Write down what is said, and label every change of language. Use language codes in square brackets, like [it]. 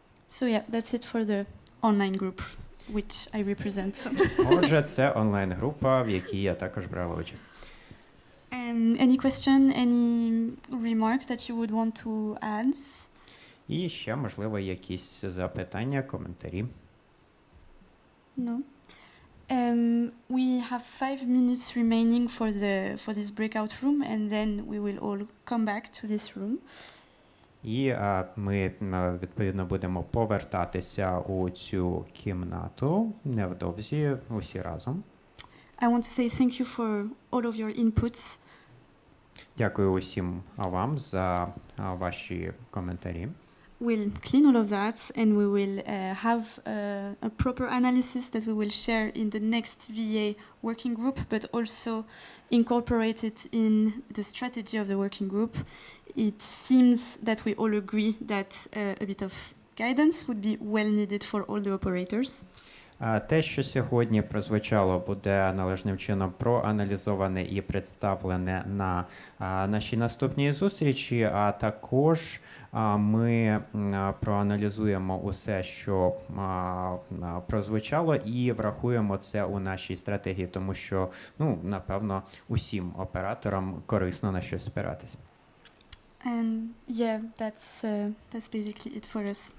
[en] So yeah, that's it for the online group, which I represent. [uk] Отже, це онлайн-група, в якій я також брала участь. [en] Any question, any remarks that you would want to add? [uk] І ще, можливо, якісь запитання, коментарі. [en] No. We have 5 minutes remaining for this breakout room, and then we will all come back to this room. [uk] І ми, відповідно, будемо повертатися у цю кімнату невдовзі усі разом. [en] I want to say thank you for all of your inputs. [uk] Дякую усім вам за ваші коментарі. [en] We'll clean all of that and we will have a proper analysis that we will share in the next VA working group, but also incorporate it in the strategy of the working group. It seems that we all agree that a bit of guidance would be well needed for all the operators. [uk] Те, що сьогодні прозвучало, буде належним чином проаналізоване і представлене на нашій наступній зустрічі, а також ми проаналізуємо усе, що прозвучало, і врахуємо це у нашій стратегії, тому що, напевно, усім операторам корисно на щось спиратись. [en] And yeah, that's basically it for us.